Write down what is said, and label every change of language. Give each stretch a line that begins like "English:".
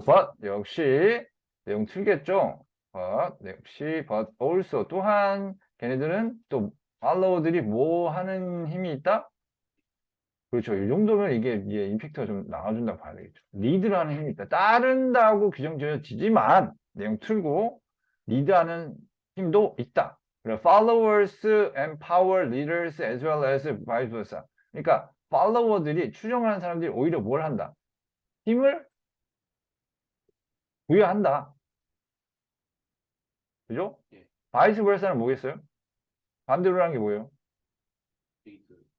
Korean: but 역시 내용 틀겠죠? but also 또한 걔네들은 또 follow들이 뭐 하는 힘이 있다? 그렇죠. 이 정도면 이게 임팩트가 좀 나와준다고 봐야 되겠죠. 리드라는 힘이 있다. 따른다고 규정 지어지지만 내용 틀고 리드하는 힘도 있다. 그래서
English: followers empower leaders as well as vice versa.
Korean: 그러니까 follower들이 추종하는 사람들이 오히려 뭘 한다? 힘을 부여한다. 그죠? 예. vice versa는 뭐겠어요? 반대로 하는 게 뭐예요? 리드.